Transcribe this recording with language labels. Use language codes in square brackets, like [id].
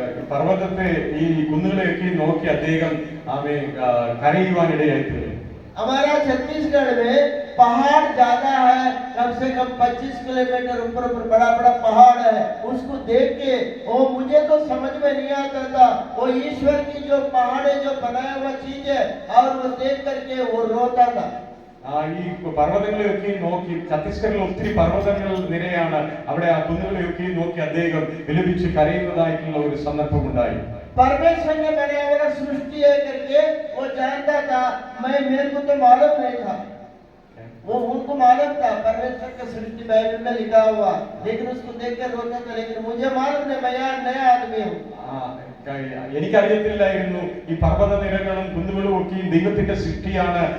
[ml] പർവ്വതത്തെ ഈ കുന്നുകളെയൊക്കെ നോക്കി അദ്ദേഹം ആമേ കരയുവാനിടയായിട്ടുണ്ട്. [hi] हमारा छत्तीसगढ़ में पहाड़ ज्यादा है, कम से कम 25 किलोमीटर ऊपर बड़ा बड़ा पहाड़ है। उसको देख के वो मुझे तो समझ में नहीं आता था, वो ईश्वर की जो पहाड़ है जो बनाया हुआ चीज है, और वो देख करके वो रोता था। [ml] ഈ പർവ്വതങ്ങളെയൊക്കെ നോക്കി ഛത്തീസ്ഗഡിൽ ഒത്തിരി പർവ്വതങ്ങൾ നിരയാണ്. അവിടെ ആ കുന്നുകളെയൊക്കെ നോക്കി അദ്ദേഹം വിലപിച്ച് കരയുന്നതായിട്ടുള്ള ഒരു സന്ദർഭം ഉണ്ടായി. [hi] परमेश्वर ने बनाया हुआ सृष्टि है करके वो जानता था, मेरे को तो मालूम नहीं था। वो उनको मालूम था परमेश्वर का सृष्टि बाइबल में लिखा हुआ, लेकिन उसको देख कर रोता था। लेकिन मुझे मालूम नहीं, मैं यहाँ नया आदमी हूँ। [ml] എനിക്കറിയത്തില്ലായിരുന്നു ഈ പർവ്വത നിരകളും കുന്നുകളും ഒക്കെയും ദൈവത്തിന്റെ സൃഷ്ടിയാണ്.